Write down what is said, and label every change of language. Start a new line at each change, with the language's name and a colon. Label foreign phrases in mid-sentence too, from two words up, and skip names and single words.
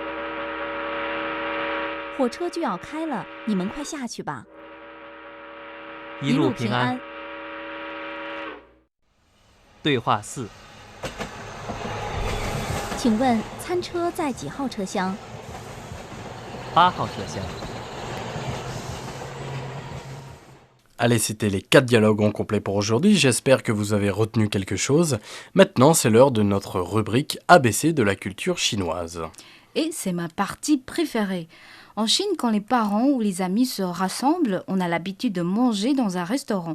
Chinese: 火车就要开了，你们快下去吧。一路平安。。对话4，请问餐车在几号车厢 8号车厢。
French: Allez, c'était les 4 dialogues en complet pour aujourd'hui. J'espère que vous avez retenu quelque chose. Maintenant, c'est l'heure de notre rubrique ABC de la culture chinoise. Et c'est ma partie préférée. En Chine, quand les parents ou les amis se rassemblent, on a l'habitude de manger dans un restaurant.